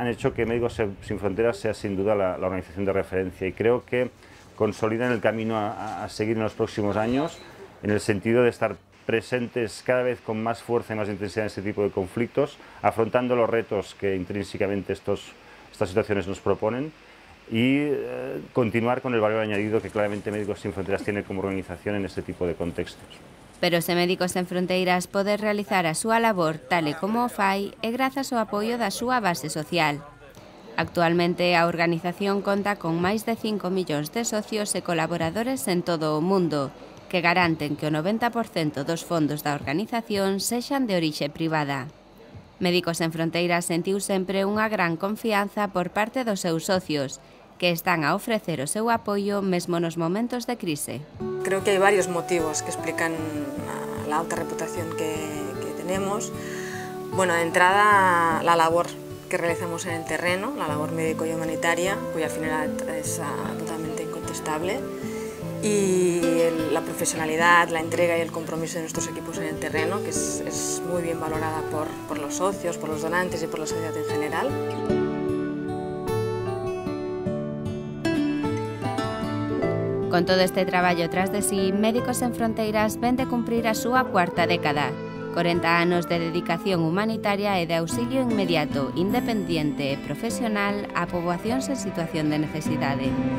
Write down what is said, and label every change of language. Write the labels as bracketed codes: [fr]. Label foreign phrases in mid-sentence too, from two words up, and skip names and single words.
[es] hecho que Médicos Sin Fronteras sea sin duda la organización de referencia, y creo que consolidan el camino a seguir en los próximos años en el sentido de estar presentes cada vez con más fuerza y más intensidad en este tipo de conflictos, afrontando los retos que intrínsecamente estas situaciones nos proponen, y continuar con el valor añadido que claramente Médicos Sin Fronteras tiene como organización en este tipo de contextos. [gl] Pero se Médicos Sen Fronteiras pode realizar a súa labor tal e como o fai é grazas ao apoio da súa base social. Actualmente a organización conta con máis de 5 millóns de socios e colaboradores en todo o mundo, que garanten que o 90% dos fondos da organización sexan de orixe privada. Médicos Sen Fronteiras sentiu sempre unha gran confianza por parte dos seus socios, que están a ofrecer o seu apoio mesmo nos momentos de crise. [es] Creo que hay varios motivos que explican la alta reputación que tenemos. Bueno, de entrada, la labor que realizamos en el terreno, la labor médico y humanitaria, cuya finalidad es totalmente incontestable, y la profesionalidad, la entrega y el compromiso de nuestros equipos en el terreno, que es muy bien valorada por los socios, por los donantes y por la sociedad en general. [gl] Con todo este traballo tras de sí, Médicos Sen Fronteiras ven de cumprir a súa 4ª década, 40 anos de dedicación humanitaria e de auxilio inmediato, independiente e profesional a poboacións en situación de necesidade.